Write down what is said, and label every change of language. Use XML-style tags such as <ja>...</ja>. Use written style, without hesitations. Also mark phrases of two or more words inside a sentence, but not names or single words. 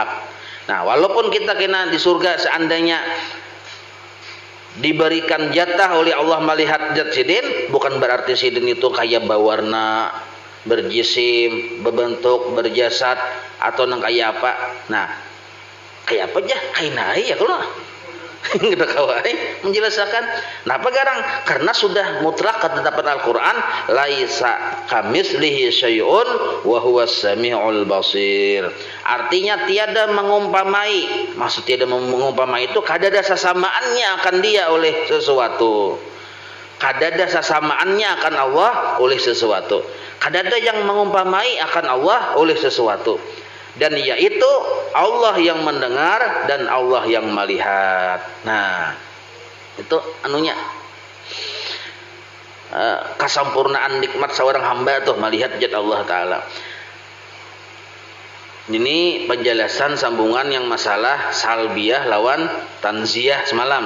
<bjn>Nah walaupun kita kena di surga seandainya diberikan jatah oleh Allah melihat zat sidin, bukan berarti sidin itu kayak berwarna, berjisim, berbentuk, berjasad atau nang kayak apa. Nah kayak apa aja kainai ya kalau kita kawai menjelaskan. Napa garang? Karena sudah mutlak ketetapan Al-Quran,</bjn> <ar>ليس كمثله شيء وهو السميع البصير.</ar> <bjn>Artinya tiada mengumpamai, maksud tiada mengumpamai itu kada ada sesamaannya akan dia oleh sesuatu. Kada ada sesamaannya akan Allah oleh sesuatu. Kada ada yang mengumpamai akan Allah oleh sesuatu.</bjn> <id>Dan yaitu Allah yang mendengar dan Allah yang melihat.</id> <bjn>Nah itu anunya kesempurnaan nikmat seorang hamba tuh melihat zat Allah Ta'ala. Ini penjelasan sambungan yang masalah salbiyah lawan tanziyah semalam.</bjn>